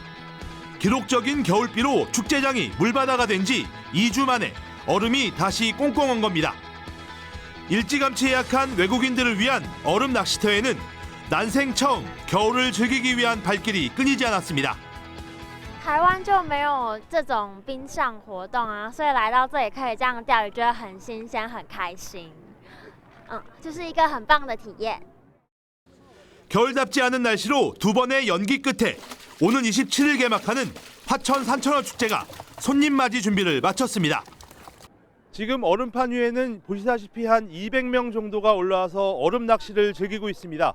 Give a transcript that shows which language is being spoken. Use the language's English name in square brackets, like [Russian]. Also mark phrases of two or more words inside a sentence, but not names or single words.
[Korean] 기록적인 겨울비로 축제장이 물바다가 된 지 2주 만에 얼음이 다시 꽁꽁한 겁니다. 일찌감치 예약한 외국인들을 위한 얼음 낚시터에는 난생 처음 겨울을 즐기기 위한 발길이 끊이지 않았습니다. [Chinese] 台湾就没有这种冰上活动啊，所以来到这里可以这样钓鱼，觉得很新鲜、很开心。就是一个很棒的体验。 [Korean] 겨울답지 않은 날씨로 두 번의 연기 끝에 오는 27일 개막하는 화천 산천어 축제가 손님 맞이 준비를 마쳤습니다. 지금 얼음판 위에는 보시다시피 한 200명 정도가 올라와서 얼음 낚시를 즐기고 있습니다.